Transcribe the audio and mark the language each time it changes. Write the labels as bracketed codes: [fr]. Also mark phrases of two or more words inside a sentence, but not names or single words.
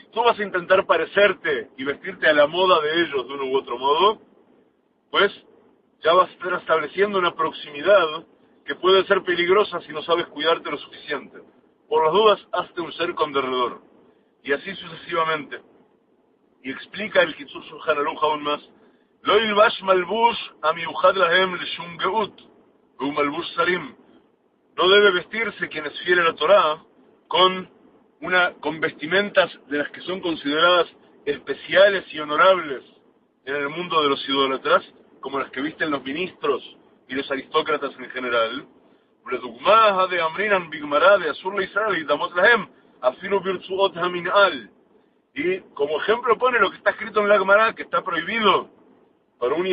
[es] Si tú vas a intentar parecerte y vestirte a la moda de ellos de uno u otro modo, pues ya vas a estar estableciendo una proximidad que puede ser peligrosa si no sabes cuidarte lo suficiente. Por las dudas, hazte un cerco alrededor. Y así sucesivamente. Y explica el Kitzur Shulchan Aruch aún más. [he] לא ילבש מלבוש המיוחד להם לשום גאות, ומלבוש שרים. [es] No debe vestirse quien es fiel a la Torá con vestimentas de las que son consideradas especiales y honorables en el mundo de los idólatras, como las que visten los ministros y los aristócratas en general. Y como ejemplo pone lo que está escrito en la Gemara, que está prohibido para un